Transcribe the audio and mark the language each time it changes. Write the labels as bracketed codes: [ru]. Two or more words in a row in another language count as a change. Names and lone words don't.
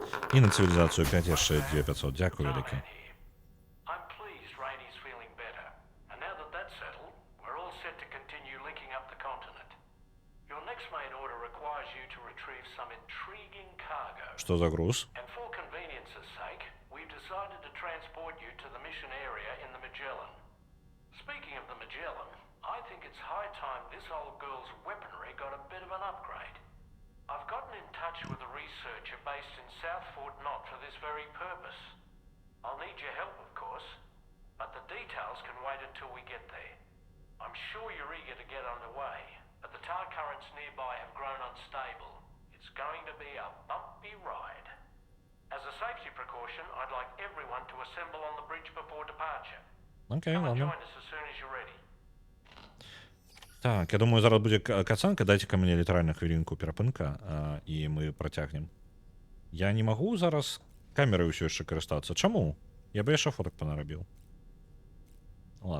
[be] І на цивілізацію 5 яшчэ 2500. Дякую вялікі. [en] I'm pleased Rainey's feeling better. And now that that's settled, we're all set to continue linking up the continent. Your next main order requires you to retrieve some intriguing cargo. [be] Што за груз? [en] And for convenience's sake, we've decided to transport you to the mission area in the Magellan. Speaking of the Magellan, I think it's high time this old girl's weaponry got a bit of an upgrade. I've gotten in touch with a researcher based in South Fort Knott for this very purpose. I'll need your help, of course, but the details can wait until we get there. I'm sure you're eager to get underway, but the tar currents nearby have grown unstable. It's going to be a bumpy ride. As a safety precaution, I'd like everyone to assemble on the bridge before departure. Окей, Come and ладно. join us as soon as you're ready. [be] Так, я думаю, зараз будзе кацанка. Дайце-ка мне літаральна хвілінку перапынка, і мы працягнем. Я не магу зараз камерай ўсё яшчэ карыстацца. Чаму? Я бы яшчэ фотак панарабіў. Ладно.